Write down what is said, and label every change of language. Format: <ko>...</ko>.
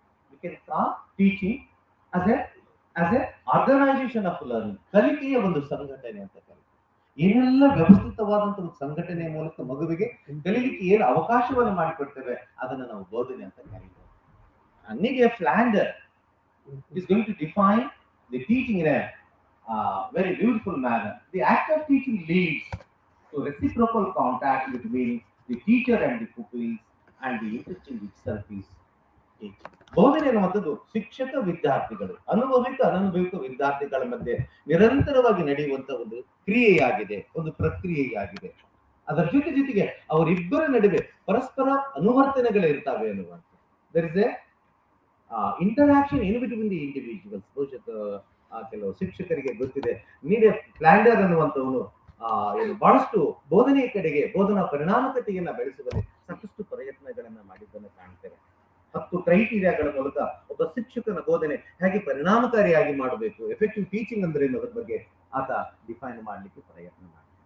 <en>We can call teaching as a organization of learning.</en> <kn>ಕಲಿಕೆಯ ಒಂದು ಸಂಘಟನೆ ಅಂತ ಕರೀತೀವಿ. ಏನೆಲ್ಲ ವ್ಯವಸ್ಥಿತವಾದಂತ ಒಂದು ಸಂಘಟನೆಯ ಮೂಲಕ ಮಗುವಿಗೆ ಕಲಿಲಿಕ್ಕೆ ಏನು ಅವಕಾಶವನ್ನು ಮಾಡಿಕೊಡ್ತೇವೆ ಅದನ್ನ ನಾವು ಬೋಧನೆ ಅಂತ ಕರೀತೀವಿ.</kn> <en>Nigel Flander is going to define the teaching in a very beautiful manner. The act of teaching leads to reciprocal contact between the teacher and the pupils, and the interchange itself is teaching.</en> <kn>ಬೋಧನೆ ಅನ್ನುವಂಥದ್ದು ಶಿಕ್ಷಕ ವಿದ್ಯಾರ್ಥಿಗಳು, ಅನುಭವಿಕ ವಿದ್ಯಾರ್ಥಿಗಳ ಮಧ್ಯೆ ನಿರಂತರವಾಗಿ ನಡೆಯುವಂತ ಒಂದು ಕ್ರಿಯೆಯಾಗಿದೆ, ಒಂದು ಪ್ರಕ್ರಿಯೆಯಾಗಿದೆ. ಅದರ ಜೊತೆಗೆ ಅವರಿಬ್ಬರ ನಡುವೆ ಪರಸ್ಪರ ಅನುವರ್ತನೆಗಳಿರ್ತಾವೆ ಅನ್ನುವಂಥದ್ದು.</kn> <en>There is a interaction in between the individuals.</en> <kn>ಕೆಲವು ಶಿಕ್ಷಕರಿಗೆ ಗೊತ್ತಿದೆ. ನೀಡೆ ಫ್ಲಾಂಡರ್ ಅನ್ನುವಂಥವನು ಬಹಳಷ್ಟು ಬೋಧನೆಯ ಕಡೆಗೆ ಬೋಧನಾ ಪರಿಣಾಮಕತೆಯನ್ನ ಬೆಳೆಸುವಲ್ಲಿ ಸಾಕಷ್ಟು ಪ್ರಯತ್ನಗಳನ್ನ ಮಾಡಿದ್ದನ್ನು ಕಾಣ್ತೇವೆ. 10 ಕ್ರೈಟೀರಿಯಾಗಳ ಮೂಲಕ ಒಬ್ಬ ಶಿಕ್ಷಕನ ಬೋಧನೆ ಹೇಗೆ ಪರಿಣಾಮಕಾರಿಯಾಗಿ ಮಾಡಬೇಕು, ಎಫೆಕ್ಟಿವ್ ಟೀಚಿಂಗ್ ಅಂದ್ರೆ ಅನ್ನೋದ್ರ ಬಗ್ಗೆ ಆತ ಡಿಫೈನ್ ಮಾಡಲಿಕ್ಕೆ ಪ್ರಯತ್ನ ಮಾಡ್ತಾರೆ.</kn>